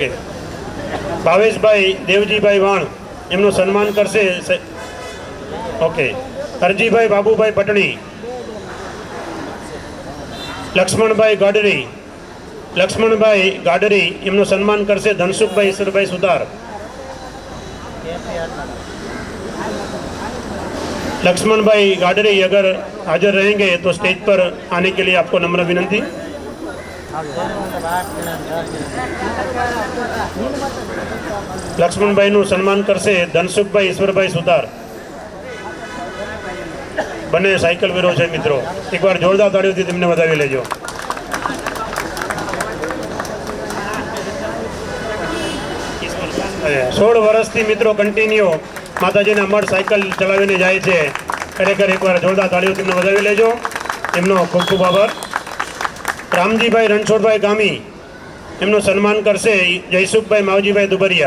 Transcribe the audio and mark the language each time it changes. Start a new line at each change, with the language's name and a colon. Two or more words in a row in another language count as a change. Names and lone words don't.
Gujarati: ભાવેશભાઈ દેવજીભાઈ વાણ એમનું સન્માન કરશે ઓકે હરજીભાઈ બાબુભાઈ પટણી. લક્ષ્મણભાઈ ગાડરી એમનું સન્માન કરશે ધનસુખભાઈ ઈશ્વરભાઈ સુતાર.
Hindi: लक्ष्मणभाई गाडरी अगर हाजिर रहेंगे तो स्टेज पर आने के लिए आपको नम्र विनंती।
Gujarati: लक्ष्मणभाई નું સન્માન કરશે ધનસુખભાઈ ઈશ્વરભાઈ સુતાર। બંને સાયકલ વીરો છે મિત્રો, એકવાર જોરદાર તાળીઓથી તેમને વધાવી લેજો। સોળ વર્ષથી મિત્રો કંટિન્યૂ માતાજીના મઠ સાઇકલ ચલાવીને જાય છે, ખરેખર એકવાર જોરદાર તાળીઓ તેમને વધાવી લેજો। એમનો ખૂબ ખૂબ આભાર। રામજીભાઈ રણછોડભાઈ ગામી એમનો સન્માન કરશે જયસુખભાઈ માવજીભાઈ દુબરિયા।